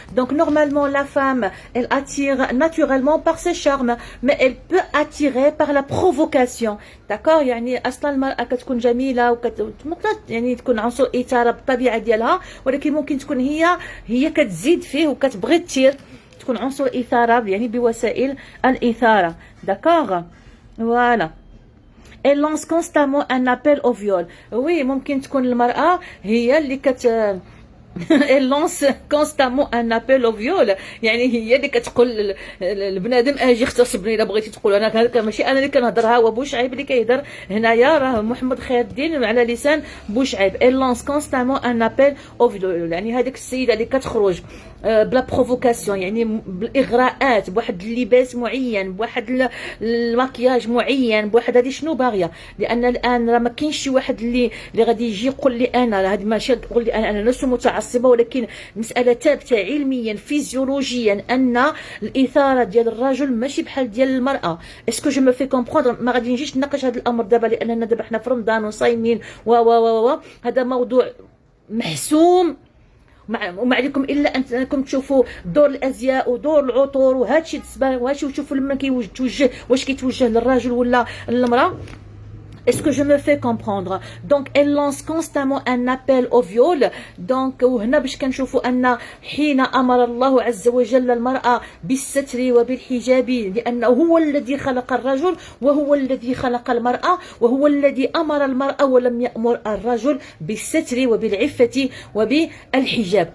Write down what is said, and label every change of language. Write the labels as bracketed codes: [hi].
[fr] Donc normalement la femme, elle attire naturellement par ses charmes, mais elle peut attirer par la provocation. d'accord. [ar] يعني اصلا المرأة كتكون جميلة يعني تكون عنصر إثارة بالطبيعة ديالها، ولكن ممكن تكون هي كتزيد فيه وكتبغي تثير، تكون عنصر إثارة يعني بوسائل الإثارة. [fr] d'accord. voilà. Elle lance constamment un appel au viol. Oui, [ar] ممكن تكون المرأة هي اللي [fr] elle lance constamment un appel au viol. [ar] يعني هي اللي كتقول البنادم اجي اغتصبني الا بغيتي. تقول انا ماشي انا اللي كنهضرها، هو بوشعيب اللي كيهضر هنايا، راه محمد خير الدين على لسان بوشعيب. [fr] elle lance constamment un appel au viol. [ar] يعني هذيك السيده اللي كتخرج بلا بروفوكاسيون، يعني بالاغراءات، بواحد اللباس معين، بواحد الماكياج معين، بواحد هذه شنو باغيه. لان الان راه ما كاينش شي واحد اللي غادي يجي يقول لي انا، هذه ماشي تقول لي انا لست متعصبه، ولكن مساله ثابته علميا فيزيولوجيا ان الاثاره ديال الرجل ماشي بحال ديال المراه. [fr] اسكو جو مو في كومبروندر؟ [ar] ما غادي نجيش نناقش هذا الامر دابا، لاننا دابا حنا في رمضان وصايمين هذا موضوع محسوم. وما عليكم الا انكم تشوفوا دور الازياء ودور العطور وهادشي الصباغ وهادشي، وتشوفوا لما كيتوجه واش كيتوجه للراجل ولا للمراه. [fr] Est-ce que je me fais comprendre? Donc elle lance constamment un appel au viol. [ar] donc وهنا باش كنشوفوا ان حين امر الله عز وجل المرأة بالستر وبالحجاب، لانه هو الذي خلق الرجل وهو الذي خلق المرأة، وهو الذي امر المرأة ولم يأمر الرجل بالستر وبالعفة وبالحجاب.